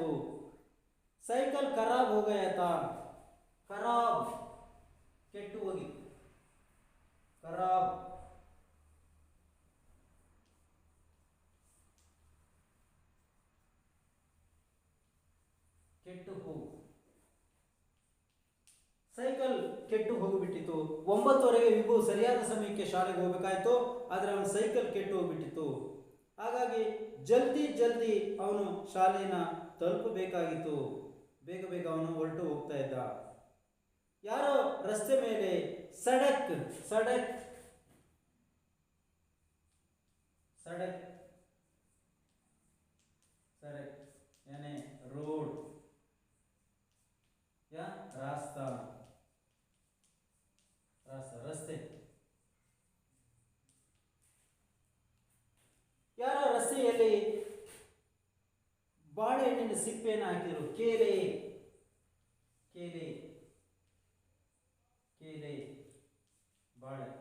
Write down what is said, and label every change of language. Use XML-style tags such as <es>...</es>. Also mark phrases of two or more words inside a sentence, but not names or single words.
<hi>साइकिल खराब हो गया था.</hi> <kn>ಖರಾಬ್ ಕೆಟ್ಟು ಹೋಗಿತ್ತು. ಖರಾಬ್ ಕೆಟ್ಟು ಹೋಗು. ಸೈಕಲ್ ಕೆಟ್ಟು ಹೋಗಿಬಿಟ್ಟಿತ್ತು. 9:00 ವಿಭು ಸರಿಯಾದ ಸಮಯಕ್ಕೆ ಶಾಲೆಗೆ ಹೋಗಬೇಕಾಯ್ತು. ಆದರೆ ಅವನ ಸೈಕಲ್ ಕೆಟ್ಟು ಹೋಗ್ಬಿಟ್ಟಿತ್ತು. ಹಾಗಾಗಿ ಜಲ್ದಿ ಅವನು ಶಾಲೆಯನ್ನು ತಲುಪಬೇಕಾಗಿತ್ತು. ಬೇಗ ಬೇಗ ಅವನು ಹೊರಟು ಹೋಗ್ತಾ ಇದ್ದ. ಯಾರೋ ರಸ್ತೆ ಮೇಲೆ</kn> <hi>सड़क सड़क सड़क सड़क यानी रोड या रास्ता रास्ता रस्ते</hi> <kn>ಯಾರೋ ರಸ್ತೆಯಲ್ಲಿ ಬಾಳೆಹಣ್ಣಿನ ಸಿಪ್ಪೆಯನ್ನು ಹಾಕಿದ್ರು.</kn> <hi>केले केले केले ಬಾಳೆ</hi>